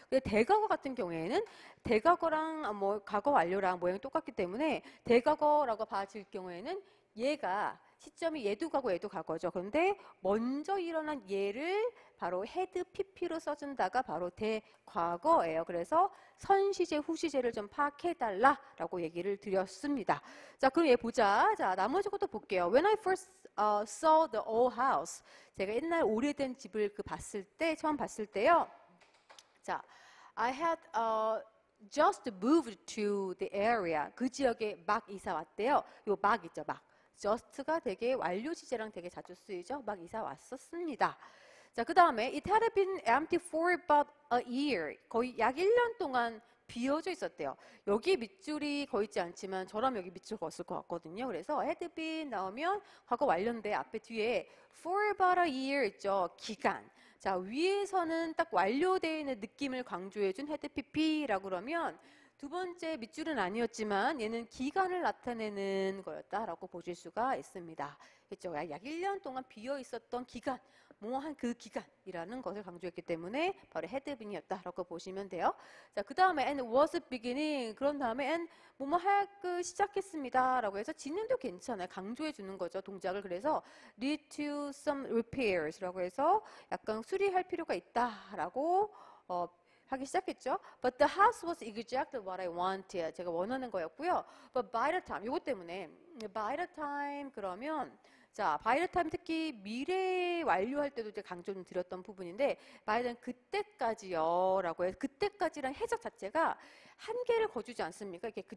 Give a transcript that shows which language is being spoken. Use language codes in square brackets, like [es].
[ko] 대과거 같은 경우에는 대과거랑 뭐 과거 완료랑 모양이 똑같기 때문에 대과거라고 봐질 경우에는 얘가 시점이 얘도 과거 얘도 과거죠. 그런데 먼저 일어난 얘를 바로 헤드 PP로 써준다가 바로 대과거예요. 그래서 선시제 후시제를 좀 파악해달라라고 얘기를 드렸습니다. 자, 그럼 얘 보자. 자, 나머지 것도 볼게요. [en] When I first saw the old house. [ko] 제가 옛날 오래된 집을 처음 봤을 때요. [en] 자, I had just moved to the area. [ko] 그 지역에 막 이사 왔대요. 요 막 있죠, 막. just가 되게 완료 시제랑 되게 자주 쓰이죠. 막 이사 왔었습니다. 자, 그 다음에 [en] it had been empty for about a year. [ko] 거의 약 1년 동안 비어져 있었대요. 여기 밑줄이 거 있지 않지만 저라면 여기 밑줄 걷을 것 같거든요. 그래서 had been 나오면 과거 완료인데 앞에 뒤에 [en] for about a year [ko] 있죠. 기간. 자, 위에서는 딱 완료되어 있는 느낌을 강조해준 had pp라고 그러면 두 번째 밑줄은 아니었지만 얘는 기간을 나타내는 거였다라고 보실 수가 있습니다. 그렇죠? 약 1년 동안 비어 있었던 기간, 뭐 한 그 기간이라는 것을 강조했기 때문에 바로 had been이었다라고 보시면 돼요. 자, 그 다음에 [en] and was beginning. [ko] 그런 다음에 and 뭐뭐 하기 시작했습니다라고 해서 진행도 괜찮아요. 강조해 주는 거죠, 동작을. 그래서 [en] lead to some repairs [ko] 라고 해서 약간 수리할 필요가 있다라고 하기 시작했죠. [en] But the house was exactly what I wanted. [ko] 제가 원하는 거였고요. [en] But by the time, [ko] 이것 때문에 by the time 그러면 자, by the time 특히 미래 완료할 때도 이제 강조 좀 드렸던 부분인데 by the time 그때까지요 라고 해서 그때까지란 해석 자체가 한계를 거주지 않습니까?